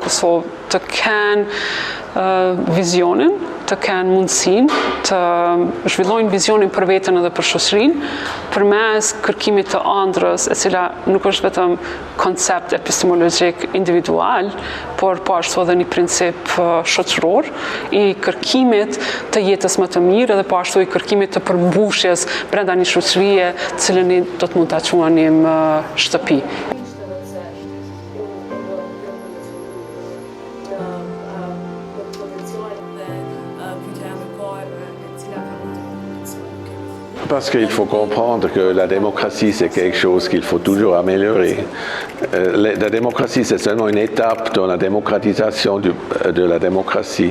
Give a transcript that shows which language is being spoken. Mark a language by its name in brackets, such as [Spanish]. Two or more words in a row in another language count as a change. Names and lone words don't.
[Albanian] Kosovë të kenë vizionin, të kenë mundësinë të zhvillojnë vizionin për veten edhe për shoqërinë përmes kërkimit të ëndrrës, e cila nuk është vetëm koncept epistemologjik individual, por po ashtu edhe një princip shoqëror i kërkimit të jetës më të mirë edhe po ashtu i kërkimit të përmbushjes brenda një shoqërie, të cilën ne do të mund ta quajmë shtëpi. [French] Parce qu'il faut comprendre que la démocratie, c'est quelque chose qu'il faut toujours améliorer. La démocratie, c'est seulement une étape dans la démocratisation de la démocratie.